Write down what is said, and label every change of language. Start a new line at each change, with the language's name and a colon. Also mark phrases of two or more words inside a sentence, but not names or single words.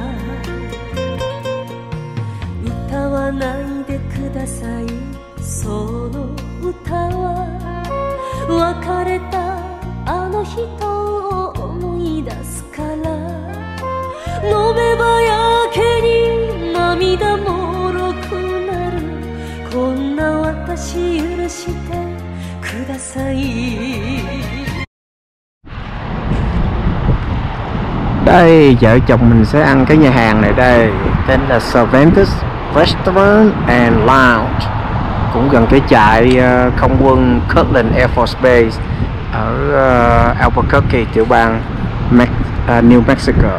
Japanese: 歌わないでくださいその歌は別れたあの人を思い出すから飲めばやけに涙もろくなるこんな私許してください
Vietnamese: Đây, vợ chồng mình sẽ ăn cái nhà hàng này đây. Tên là Cervantes Restaurant and Lounge. Cũng gần cái trại không quân Kirtland Air Force Base ở Albuquerque, tiểu bang New Mexico.